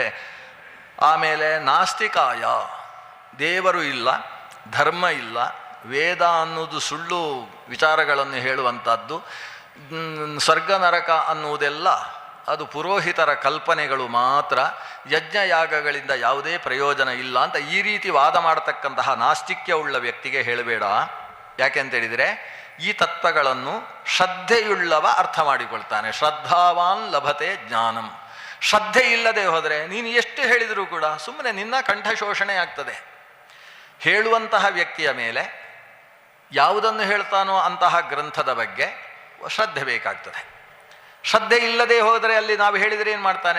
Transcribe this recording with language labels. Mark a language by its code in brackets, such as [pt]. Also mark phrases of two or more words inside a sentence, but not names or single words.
[kn] ಆಮೇಲೆ ನಾಸ್ತಿಕಾಯ, ದೇವರು ಇಲ್ಲ, ಧರ್ಮ ಇಲ್ಲ, ವೇದ ಅನ್ನೋದು ಸುಳ್ಳು ವಿಚಾರಗಳನ್ನು ಹೇಳುವಂಥದ್ದು, ಸ್ವರ್ಗ ನರಕ ಅನ್ನುವುದೆಲ್ಲ ಅದು ಪುರೋಹಿತರ ಕಲ್ಪನೆಗಳು ಮಾತ್ರ, ಯಜ್ಞಯಾಗಗಳಿಂದ ಯಾವುದೇ ಪ್ರಯೋಜನ ಇಲ್ಲ ಅಂತ ಈ ರೀತಿ ವಾದ ಮಾಡತಕ್ಕಂತಹ ನಾಸ್ತಿಕ್ಯವುಳ್ಳ ವ್ಯಕ್ತಿಗೆ ಹೇಳಬೇಡ. ಯಾಕೆಂತೇಳಿದರೆ ಈ ತತ್ವಗಳನ್ನು ಶ್ರದ್ಧೆಯುಳ್ಳವ ಅರ್ಥ ಮಾಡಿಕೊಳ್ತಾನೆ. [sa] ಶ್ರದ್ಧಾವಾನ್ ಲಭತೆ ಜ್ಞಾನಂ. [kn] ಶ್ರದ್ಧೆ ಇಲ್ಲದೆ ಹೋದರೆ ನೀನು ಎಷ್ಟು ಹೇಳಿದರೂ ಕೂಡ ಸುಮ್ಮನೆ ನಿನ್ನ ಕಂಠಶೋಷಣೆ ಆಗ್ತದೆ. ಹೇಳುವಂತಹ ವ್ಯಕ್ತಿಯ ಮೇಲೆ ಯಾವುದನ್ನು ಹೇಳ್ತಾನೋ ಅಂತಹ ಗ್ರಂಥದ ಬಗ್ಗೆ ಶ್ರದ್ಧೆ ಬೇಕಾಗ್ತದೆ. ಶ್ರದ್ಧೆ ಇಲ್ಲದೆ ಹೋದರೆ ಅಲ್ಲಿ ನಾವು ಹೇಳಿದರೆ ಏನು ಮಾಡ್ತಾನೆ?